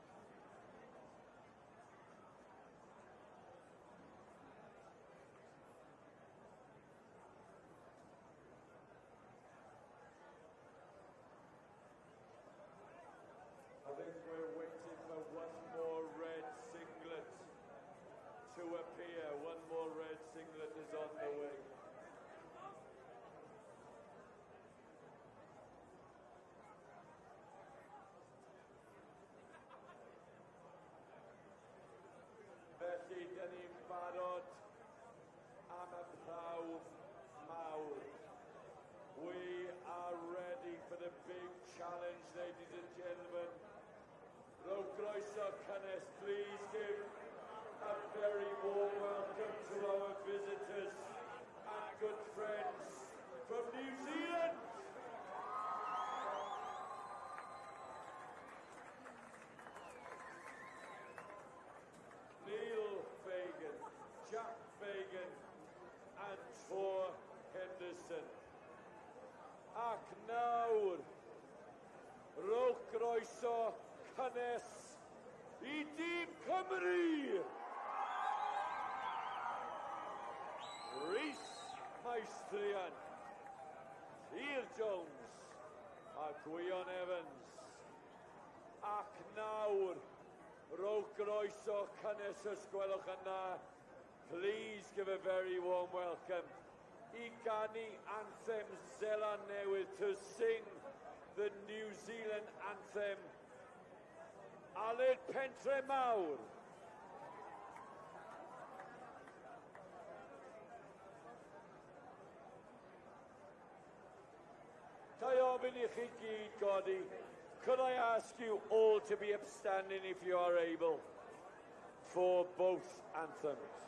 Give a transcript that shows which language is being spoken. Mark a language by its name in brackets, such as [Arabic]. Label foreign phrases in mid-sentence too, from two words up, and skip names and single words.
[English] I think we're waiting for one more red singlet to appear. One more red singlet is on the way. [Welsh] Felly, dyn ni'n barod am y prawf mawr. [English] We are ready for the big challenge, ladies and gentlemen. [Welsh] Rowch groeso cynnes, [English] please give a very warm welcome to our visitors and good friends from New Zealand. Neil Fagan, Jack Fagan and Tor Henderson. [Welsh] Ac nawr, rowch groeso cynnes I Dîm Cymru! Rhys Maestrian, I'r Jones a Gwion Evans. Ac nawr, rowch groeso cynnes os gwelwch yna. [English] Please give a very warm welcome [Welsh] I ganu anthem Zeland Newydd [English] to sing the New Zealand anthem. Aled Pentre Mawr. [Welsh] Ga I ofyn I chi gyd godi, [English] could I ask you all to be upstanding if you are able for both anthems?